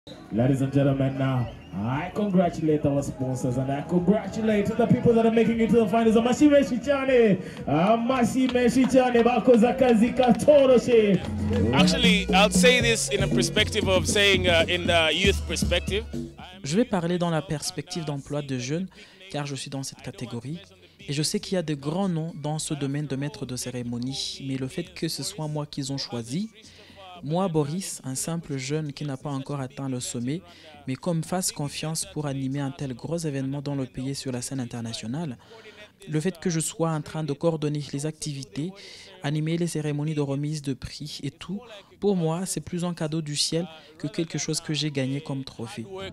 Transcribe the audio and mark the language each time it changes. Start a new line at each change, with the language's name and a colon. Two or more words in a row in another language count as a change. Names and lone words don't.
English: Ladies and gentlemen, now I congratulate our sponsors and I congratulate the people that are making it to the finals.
Rundi: Mashime Shichane, Mashime Shichane, bakoze akazi katoroshe.
English: Actually, I'll say this in a perspective of saying in the youth perspective.
French: Je vais parler dans la perspective d'emploi de jeunes, car je suis dans cette catégorie. Et je sais qu'il y a de grands noms dans ce domaine de maître de cérémonie, mais le fait que ce soit moi qu'ils ont choisi, moi, Boris, un simple jeune qui n'a pas encore atteint le sommet, mais qu'on me fasse confiance pour animer un tel gros événement dans le pays sur la scène internationale, le fait que je sois en train de coordonner les activités, animer les cérémonies de remise de prix et tout, pour moi, c'est plus un cadeau du ciel que quelque chose que j'ai gagné comme trophée.